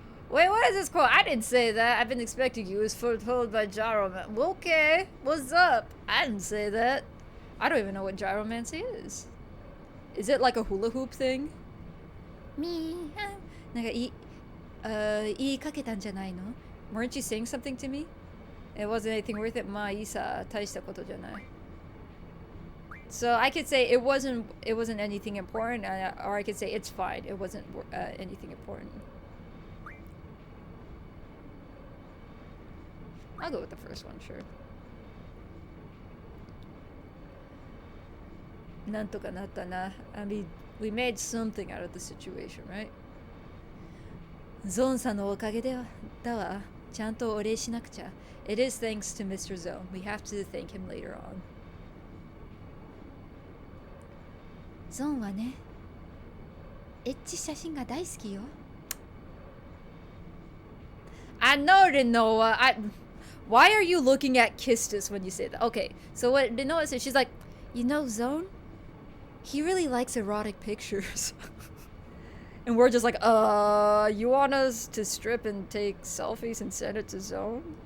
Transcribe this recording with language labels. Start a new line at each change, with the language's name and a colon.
English: Wait, what is this quote? I didn't say that. I've been expecting you, as foretold by Gyromancy. Okay, what's up? I didn't say that. I don't even know what Gyromancy is. Is it like a hula hoop thing?
Japanese: Me, なんか言いかけたんじゃないの?
English: Weren't you saying something to me? It wasn't anything worth it.
Japanese: まあいいさ、大したことじゃない.
English: So I could say it wasn't anything important, or I could say it's fine. It wasn't anything important. I'll go with the first one, sure.
Japanese: なんとかなったな.
English: I mean, we made something out of the situation, right?
Japanese: ゾーンさんのおかげだわ。ちゃんとお礼しなくちゃ.
English: It is thanks to Mr. Zone. We have to thank him later on.
Japanese: ゾーンはね、エッチ写真が大好きよ.
English: I know, Rinoa. Why are you looking at Kistis when you say that? Okay, so what Rinoa said, she's like, you know, Zone? He really likes erotic pictures. And we're just like, you want us to strip and take selfies and send it to Zone?